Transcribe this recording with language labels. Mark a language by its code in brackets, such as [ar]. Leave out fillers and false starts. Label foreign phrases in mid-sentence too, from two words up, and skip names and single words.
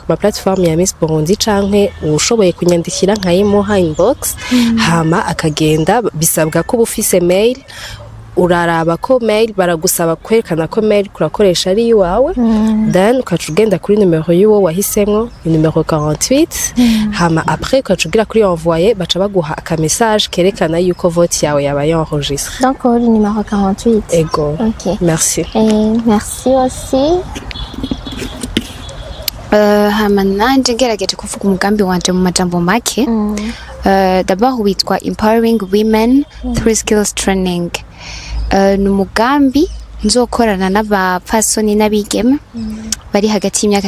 [rn] ma plateforme ya Miss Burundi canke ushoboye kunyandikira nkayimuha inbox hama akagenda bisabwa ko bufise mail uraraba ko mail baragusaba kwerekana ko mail kurakoresha ari iwawe then ukaca ugenda kuri numero y'uwo wahisemwo numero 48 hama après ukaca ugira kuri envoyer baca baguha aka message kerekana yuko vote yawe yabaye enregistrée donc uri numero 48 ego okay. Merci [fr] merci aussi [rn] hama nanje ngerageje kuvuga umugambi wanje mu majambo make d'abord witwa [en] Empowering Women Through Skills Training [rn] ni umugambi nzokorana n'abapfasoni n'abigeme bari hagati y'imyaka